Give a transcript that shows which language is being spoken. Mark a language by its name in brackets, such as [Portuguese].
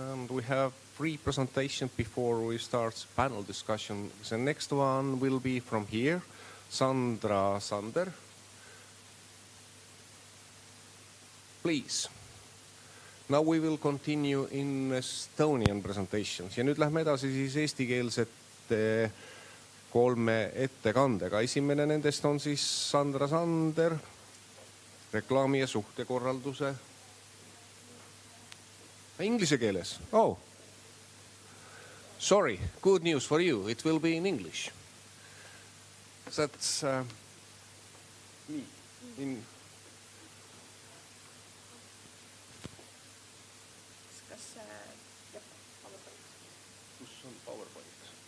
[English] We have 3 presentations before we start panel discussion. The next one will be from here, Sandra Sander. Please. Now we will continue in Estonian presentations. [Estonian] Ja nüüd lähme edasi siis eestikeelsete 3 ettekandega. Esimene nendest on siis Sandra Sander, reklaami ja suhtekorralduse inglise keeles. [English] Oh, sorry, good news for you. It will be in English. That's in [Estonian] kus on PowerPoint?